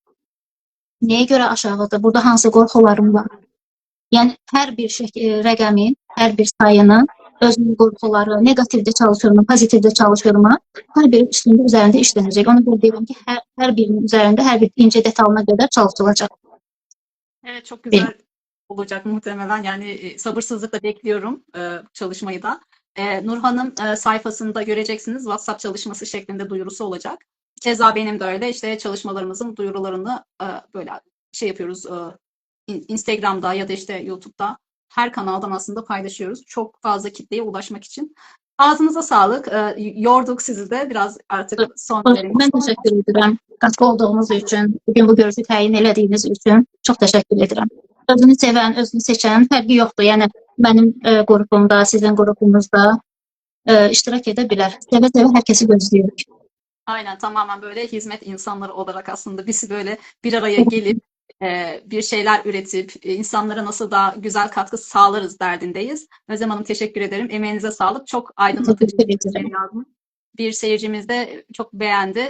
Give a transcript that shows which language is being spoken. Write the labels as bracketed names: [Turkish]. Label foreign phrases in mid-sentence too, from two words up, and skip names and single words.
[Azerbaijani] Nəyə görə aşağıdır? Burada hansı qorxuların var? Yəni, hər bir rəqəmin, hər bir sayının özünün qorxuları, negativdə çalışırmı, pozitivdə çalışırmı, hər bir üstündə üzərində işlənəcək. Ona görə deyirəm ki, hər birinin üzərində, hər bir incə detalına qədər çalışılacaq. [Turkish] Evet, çok güzel olacak muhtemelen. Yani sabırsızlıkla bekliyorum çalışmayı da. Nurhan'ın sayfasında göreceksiniz. WhatsApp çalışması şeklinde duyurusu olacak. Keza benim de öyle. İşte çalışmalarımızın duyurularını böyle şey yapıyoruz. Instagram'da ya da işte YouTube'da her kanaldan aslında paylaşıyoruz. Çok fazla kitleye ulaşmak için. Ağzınıza sağlık. Yorduk sizi de. Biraz artık son verelim. Ben teşekkür ederim. Katkı olduğunuz için, bugün bu görüşü [Azerbaijani] təyin elədiyiniz [Turkish] için çok teşekkür ederim. [Azerbaijani] Özünü sevən, özünü seçən fərqi yoxdur. Yəni mənim qrupumda, sizin qrupunuzda iştirak edə bilər. Sevə-sevə hər kəsi gözləyirik. [Turkish] Aynen, tamamen böyle hizmet insanları olarak aslında biz böyle bir araya gelip bir şeyler üretip insanlara nasıl daha güzel katkı sağlarız derdindeyiz. Özlem Hanım, teşekkür ederim. Emeğinize sağlık. Çok aydınlatıcı bir şey yazdım. Bir seyircimiz de çok beğendi.